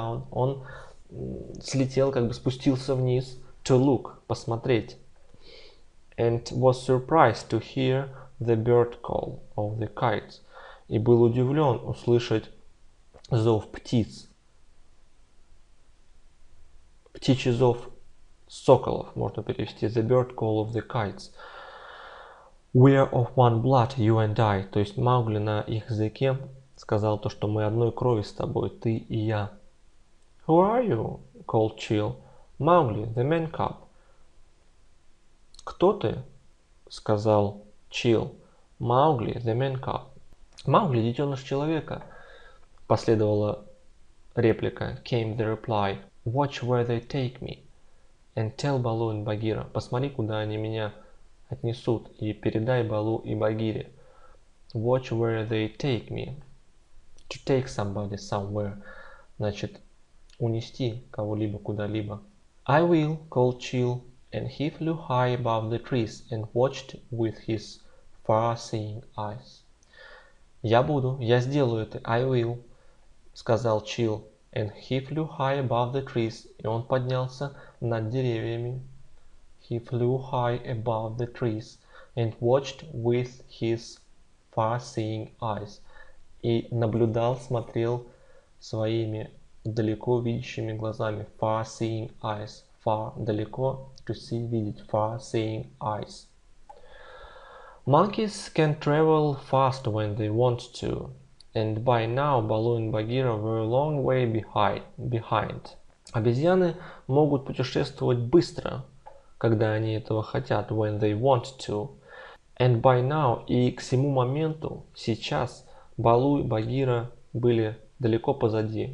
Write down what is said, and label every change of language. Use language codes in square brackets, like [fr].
[ru] Он слетел, спустился вниз. [en] To look, [ru] посмотреть. [en] And was surprised to hear the bird call of the kites. [ru] И был удивлен услышать зов птиц, птичий зов соколов, можно перевести [en] the bird call of the kites. We are of one blood, you and I. [ru] То есть Маугли на их языке сказал то, что мы одной крови с тобой, ты и я. [en] Who are you? Called Chill. Маугли, the man cub. [ru] Кто ты? Сказал [en] Chill. Маугли, the man cub. [ru] Маугли, детеныш человека. Последовала реплика. [en] Came the reply. Watch where they take me. And tell Балу and Багира. [ru] Посмотри, куда они меня отнесут. И передай Балу и Багире. [en] Watch where they take me. To take somebody somewhere. [ru] Значит, унести кого-либо куда-либо. [en] I will, called Chill, and he flew high above the trees and watched with his far-seeing eyes. [ru] Я буду, я сделаю это. [en] I will, [ru] сказал [en] Chill, and he flew high above the trees. [ru] И он поднялся над деревьями. [en] He flew high above the trees and watched with his far-seeing eyes. [ru] И наблюдал, смотрел своими далеко видящими глазами. [en] Far-seeing eyes. Far, [ru] далеко, [en] to see, [ru] видеть. [en] Far-seeing eyes. Monkeys can travel fast when they want to. And by now Baloo and Bagheera were a long way behind. [ru] Обезьяны могут путешествовать быстро, когда они этого хотят. [en] When they want to. And by now, [ru] и к сему моменту, сейчас, Балу и Багира были далеко позади.